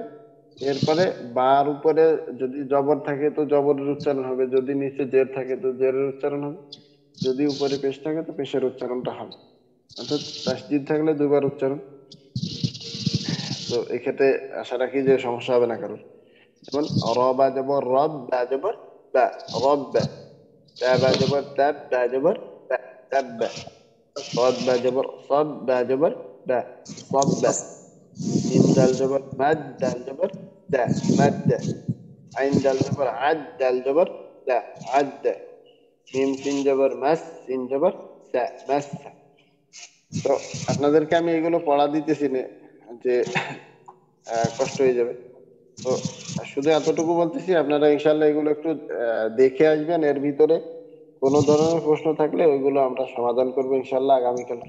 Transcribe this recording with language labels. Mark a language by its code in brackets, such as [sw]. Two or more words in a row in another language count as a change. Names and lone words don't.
[bn] এরপরে বার উপরে যদি জবর থাকে তো জবরের উচ্চারণ হবে, যদি নিচে জের থাকে তো জেরের উচ্চারণ হবে, যদি উপরে পেশ থাকে তো পেশের উচ্চারণটা হবে। অর্থাৎ তাসদিদ থাকলে দুবার উচ্চারণ। তো এক্ষেত্রে আশা রাখি যে সমস্যা হবে না কারোর। যেমন র বা জবর রব, বা জবর বা, রব্বা। তা বা জবর তাব, বা জবর বা, তাব্বা। [ar] صاد با جبر صاد با جبر با، صبا. ميم دال جبر مد، دال جبر دا، مد. عين دال جبر عد، دال جبر دا، عد. [bn] মিম সিন জবর মাস, সিন জবর সা, মাসসা। তো আপনাদেরকে আমি এগুলো পড়া দিতেছি না যে কষ্ট হয়ে যাবে। তো শুধু এতটুকু বলতেছি, আপনারা ইনশাল্লাহ এগুলো একটু দেখে আসবেন। এর ভিতরে কোনো ধরনের প্রশ্ন থাকলে ওইগুলো আমরা সমাধান করবো ইনশাল্লাহ আগামীকালকে।